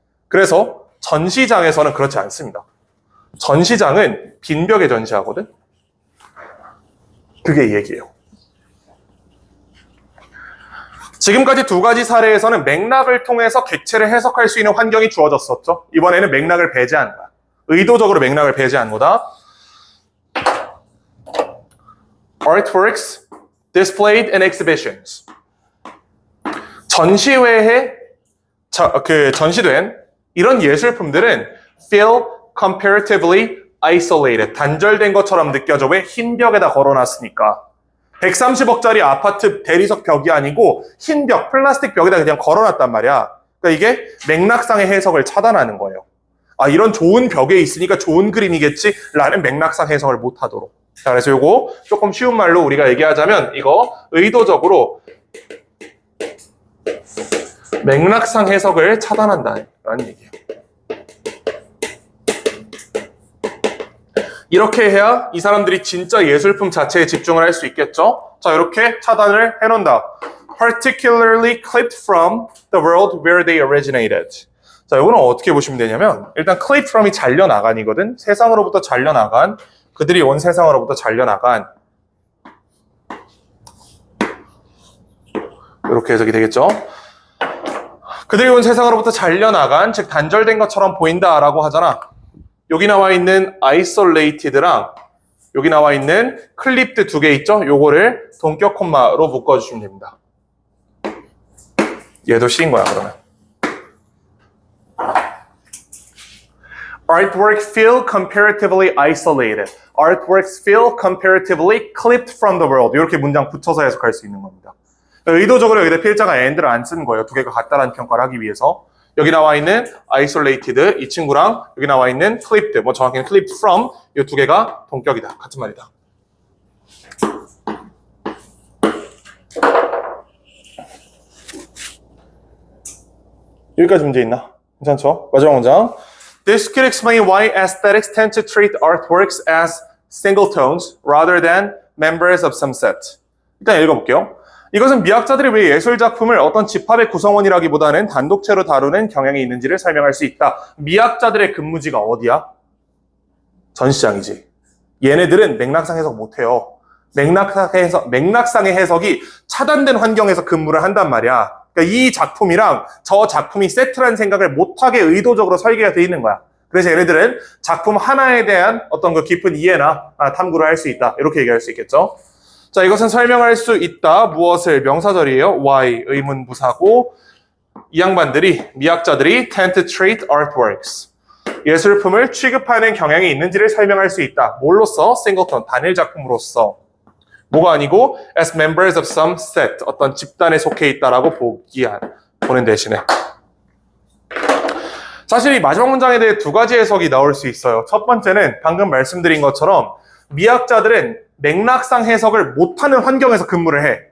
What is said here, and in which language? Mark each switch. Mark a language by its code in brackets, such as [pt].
[ko] 그래서 전시장에서는 그렇지 않습니다. 전시장은 빈 벽에 전시하거든? 그게 이 얘기예요. 지금까지 두 가지 사례에서는 맥락을 통해서 객체를 해석할 수 있는 환경이 주어졌었죠. 이번에는 맥락을 배제한 거야. 의도적으로 맥락을 배제한 거다. [en] Artworks displayed in exhibitions. [ko] 전시회에 전시된 이런 예술품들은 [en] feel comparatively isolated. [ko] 단절된 것처럼 느껴져. 왜? 흰 벽에다 걸어놨으니까. 130억짜리 아파트 대리석 벽이 아니고 흰 벽, 플라스틱 벽에다 그냥 걸어놨단 말이야. 그러니까 이게 맥락상의 해석을 차단하는 거예요. 아, 이런 좋은 벽에 있으니까 좋은 그림이겠지? 라는 맥락상 해석을 못하도록. 자, 그래서 요거 조금 쉬운 말로 우리가 얘기하자면 이거 의도적으로 맥락상 해석을 차단한다는 얘기예요. 이렇게 해야 이 사람들이 진짜 예술품 자체에 집중을 할 수 있겠죠? 자, 이렇게 차단을 해놓는다. [en] Particularly clipped from the world where they originated. [ko] 자, 이거는 어떻게 보시면 되냐면 일단 clipped from이 잘려나간이거든. 세상으로부터 잘려나간, 그들이 온 세상으로부터 잘려나간, 이렇게 해석이 되겠죠? 그들이 온 세상으로부터 잘려나간, 즉 단절된 것처럼 보인다라고 하잖아. 여기 나와 있는 isolated랑 여기 나와 있는 clipped 두 개 있죠? 요거를 동격 콤마로 묶어주시면 됩니다. 얘도 C인 거야, 그러면. [en] Artworks feel comparatively isolated. Artworks feel comparatively clipped from the world. [ko] 이렇게 문장 붙여서 해석할 수 있는 겁니다. 의도적으로 여기다 필자가 and를 안 쓰는 거예요. 두 개가 같다라는 평가를 하기 위해서. 여기 나와 있는 isolated, 이 친구랑 여기 나와 있는 clipped, 뭐 정확히는 clipped from, 이 두 개가 동격이다. 같은 말이다. 여기까지 문제 있나? 괜찮죠? 마지막 문장. [en] This could explain why aesthetics tend to treat artworks as singletones rather than members of some set. [ko] 일단 읽어볼게요. 이것은 미학자들이 왜 예술 작품을 어떤 집합의 구성원이라기보다는 단독체로 다루는 경향이 있는지를 설명할 수 있다. 미학자들의 근무지가 어디야? 전시장이지. 얘네들은 맥락상 해석 못해요. 맥락상의 해석이 차단된 환경에서 근무를 한단 말이야. 그러니까 이 작품이랑 저 작품이 세트라는 생각을 못하게 의도적으로 설계가 되어 있는 거야. 그래서 얘네들은 작품 하나에 대한 어떤 그 깊은 이해나 탐구를 할 수 있다. 이렇게 얘기할 수 있겠죠. 자, 이것은 설명할 수 있다. 무엇을? 명사절이에요. why, 의문부사고, 이 양반들이, 미학자들이 [en] tend to treat artworks. [ko] 예술품을 취급하는 경향이 있는지를 설명할 수 있다. 뭘로써? singleton, 단일 작품으로서. 뭐가 아니고 [en] as members of some set, [ko] 어떤 집단에 속해 있다라고 보는 대신에. 사실 이 마지막 문장에 대해 두 가지 해석이 나올 수 있어요. 첫 번째는 방금 말씀드린 것처럼 미학자들은 맥락상 해석을 못하는 환경에서 근무를 해.